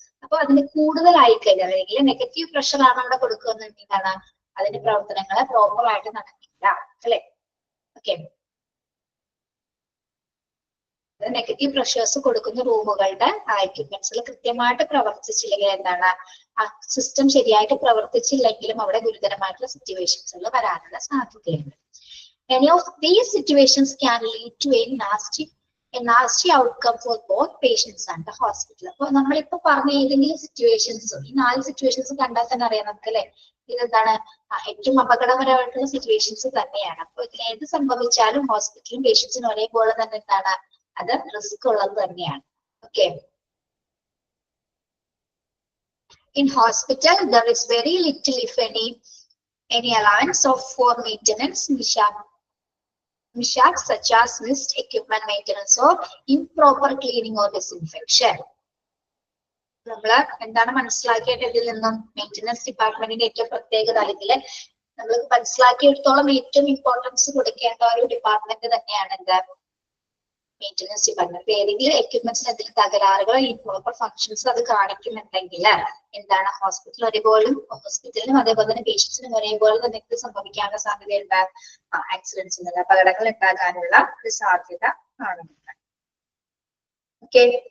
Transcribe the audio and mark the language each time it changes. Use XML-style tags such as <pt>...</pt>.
<ml>അപ്പൊ അതിന് കൂടുതലായി കഴിഞ്ഞാൽ അല്ലെങ്കിൽ നെഗറ്റീവ് പ്രഷർ ആണ് അവിടെ കൊടുക്കുന്നതെന്നാണ് അതിന്റെ പ്രവർത്തനങ്ങളെ പ്രോപ്പർ ആയിട്ട് നടക്കില്ല അല്ലെ? ഓക്കെ, നെഗറ്റീവ് പ്രഷേഴ്സ് കൊടുക്കുന്ന റൂമുകളുടെ എക്യുപ്മെന്റ്സിൽ കൃത്യമായിട്ട് പ്രവർത്തിച്ചില്ലെങ്കിൽ എന്താണ്, ആ സിസ്റ്റം ശരിയായിട്ട് പ്രവർത്തിച്ചില്ലെങ്കിലും അവിടെ ഗുരുതരമായിട്ടുള്ള സിറ്റുവേഷൻസുകൾ വരാനുള്ള സാധ്യതയുണ്ട്.</ml> <en>Any of these situations can lead to a nasty outcome for both patients and the hospital.</en> <ml>അപ്പൊ നമ്മളിപ്പോ പറഞ്ഞ ഏതെങ്കിലും സിറ്റുവേഷൻസ്, ഈ 4 സിറ്റുവേഷൻസ് കണ്ടാൽ തന്നെ അറിയാം നമുക്ക് അല്ലെ, ഇതെന്താണ് ഏറ്റവും അപകടകരമായിട്ടുള്ള സിറ്റുവേഷൻസ് തന്നെയാണ്. അപ്പൊ ഇതിൽ ഏത് സംഭവിച്ചാലും ഹോസ്പിറ്റലും പേഷ്യൻസിനും ഒരേപോലെ തന്നെ എന്താണ്, അത് റിസ്ക് ഉള്ളത് തന്നെയാണ്.</ml> <en>Okay, in hospital there is very little if any allowance for maintenance mishaps such as missed equipment maintenance or improper cleaning or disinfection.</en> <ml>നമ്മള് എന്താണ് മനസ്സിലാക്കിയിട്ട് ഇതിൽ നിന്നും മെയിൻ്റനൻസ് ഡിപ്പാർട്ട്മെന്റിന്റെ ഏറ്റവും പ്രത്യേകത, അല്ലെങ്കിൽ നമ്മൾ മനസ്സിലാക്കിയെടുത്തോളം ഏറ്റവും ഇമ്പോർട്ടൻസ് കൊടുക്കേണ്ട ഒരു ഡിപ്പാർട്ട്മെന്റ് തന്നെയാണ് എന്താ, മെയിൻ്റനൻസ് ഡിപ്പാർട്ട്മെന്റ്. ഏതെങ്കിലും എക്യുപ്മെന്റ്സിന് എന്തെങ്കിലും തകരാറുകളോ ഇംപ്രോപ്പർ ഫങ്ഷൻസ് അത് കാണിക്കുന്നുണ്ടെങ്കിൽ എന്താണ് ഹോസ്പിറ്റലിനും അതേപോലെ തന്നെ പേഷ്യൻസിനും ഒരേപോലെ തന്നെ എന്ത് സംഭവിക്കാനുള്ള സാധ്യതയുണ്ട്, ആക്സിഡൻസ്, അപകടങ്ങൾ ഉണ്ടാകാനുള്ള ഒരു സാധ്യത കാണുന്നുണ്ട്. ഓക്കെ.</ml>